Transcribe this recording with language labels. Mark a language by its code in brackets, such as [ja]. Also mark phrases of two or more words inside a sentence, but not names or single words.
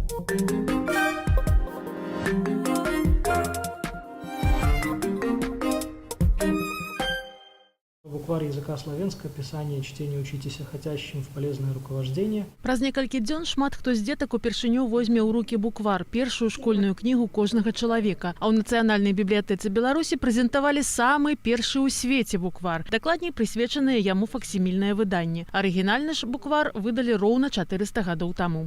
[cu] Букварь языка славянскага, пісання і чтение учитеся хотящим в полезное руковождение. [be] Праз некалькі дзён шмат хто з дзетак упершыню возьме ў рукі буквар, першую школьную кнігу кожнага чалавека. А ў Нацыянальнай бібліятэцы Беларусі прэзентавалі самы першы ў свеце буквар, дакладней прысвечаныя яму факсімільнае выданне. Арыгінальны ж буквар выдалі роўна 400 гадоў таму.